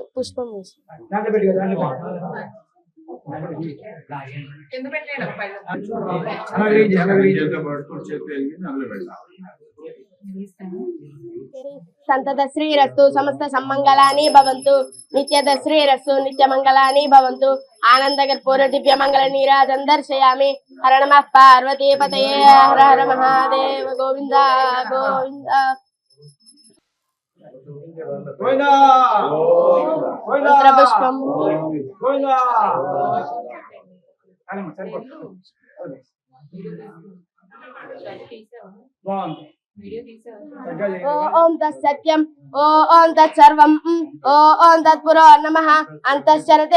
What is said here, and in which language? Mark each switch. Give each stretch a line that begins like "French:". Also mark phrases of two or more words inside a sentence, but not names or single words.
Sanskrit: पुष्पं संतत श्रीरस्तु. समस्त सम्मंगलानि भवन्तु. नित्यद श्रीरस्तु. नित्यमंगलानि भवन्तु. आनंद कर्पूर दिव्य मंगल नीराजन दर्शयामि. हर नमः पार्वती पतये. हर हर महादेव. गोविंदा गोविंदा. మంత్రపుష్పం ఓం తత్సత్యం ఓం తత్సర్వం ఓం తత్పురో నమః అంతశ్చరతి